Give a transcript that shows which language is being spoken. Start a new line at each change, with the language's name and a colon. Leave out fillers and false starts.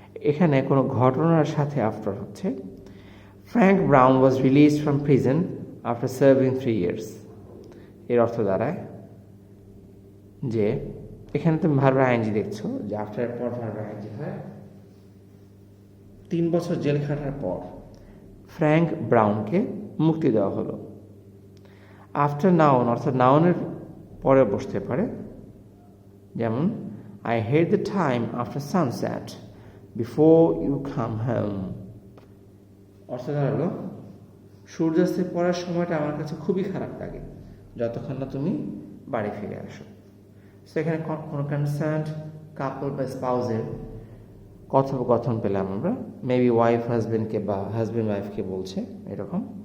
Bangla: এখানে কোনো ঘটনার সাথে আফটার হচ্ছে।
English: Frank Brown was released from prison after serving 3 years।
Bangla: এর অর্থ দাঁড়ায় যে এখানে তুমি ভার্বের আইএনজি দেখছো, যে আফটারের পর ভার্বের আইএনজি হয়। 3 বছর জেল খাটার পর ফ্র্যাঙ্ক ব্রাউনকে মুক্তি দেওয়া হলো। আফটার নাউন অর্থাৎ নাউনের পরে বসতে পারে, যেমন
English: I hate the time after sunset before you come home।
Bangla: অর্থ দাঁড়ালো সূর্যাস্তের পরের সময়টা আমার কাছে খুবই খারাপ লাগে যতক্ষণ না তুমি বাড়ি ফিরে আসো। সেখানে কোনো কনসার্নড কাপল বা স্পাউজের কথোপকথন পেলাম আমরা, মেবি ওয়াইফ হাজবেন্ডকে বা হাজবেন্ড ওয়াইফকে বলছে এরকম।